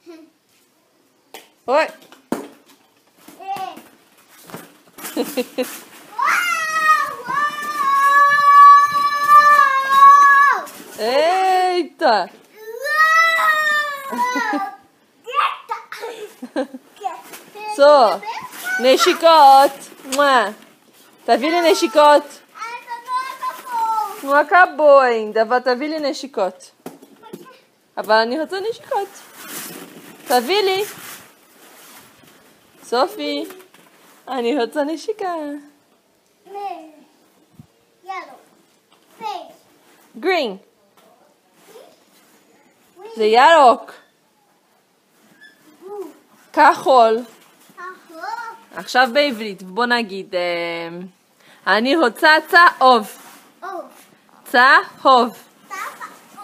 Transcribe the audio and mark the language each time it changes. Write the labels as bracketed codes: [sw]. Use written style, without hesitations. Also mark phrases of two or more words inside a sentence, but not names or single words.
[pt] Oi. Eita. Só. Neshikot. Tá vendo Neshikot? não acabou ainda. Tá vendo Neshikot? [he] אבל אני רוצה נשיקות. תביא לי. סופי. אני רוצה נשיקה. [en] Yellow. Face. green. [he] זה ירוק. Blue. כחול. Ahô. עכשיו בעברית, בוא נגיד, אני רוצה צהוב. Oh. צהוב. [pt] Tava. Oh.